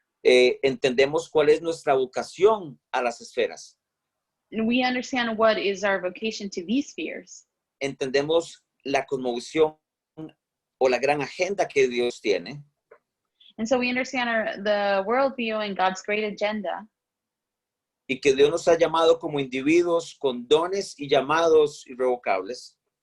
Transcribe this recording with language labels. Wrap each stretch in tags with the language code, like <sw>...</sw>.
<es>Entendemos cuál es nuestra vocación a las esferas.</es> <en>And we understand what is our vocation to these spheres.</en> <es>Entendemos la cosmovisión o la gran agenda que Dios tiene.</es> <en>And so we understand the worldview and God's great agenda.</en> <es>y que Dios nos ha llamado como individuos con dones y llamados irrevocables,</es>